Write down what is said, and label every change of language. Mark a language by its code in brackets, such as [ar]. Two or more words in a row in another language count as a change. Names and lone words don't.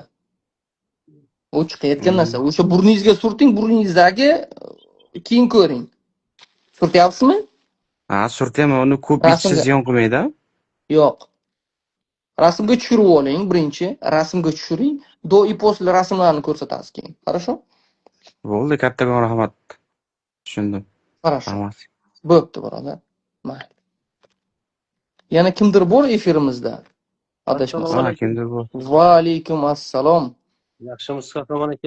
[uz] U chiqayotgan narsa. O'sha burningizga surting, burningizdagi keyin ko'ring. Surtyapsizmi? Ha, surtyaman. Uni ko'p ichsa ziyon qilmaydi? Yo'q. Rasmga tushirib oling birinchi. Rasmga tushiring. [ru] до и после [uz] rasmlarni ko'rsatasiz keyin. Хорошо? Bo'ldi, kattagon rahmat. Tushundim. Хорошо. Bo'pti, birodar. Mayli. Yana kimdir bor efirimizda? Adashmasam. Ha, kimdir bor. Va alaykum assalom. Yaxshimisiz, qahramon aka?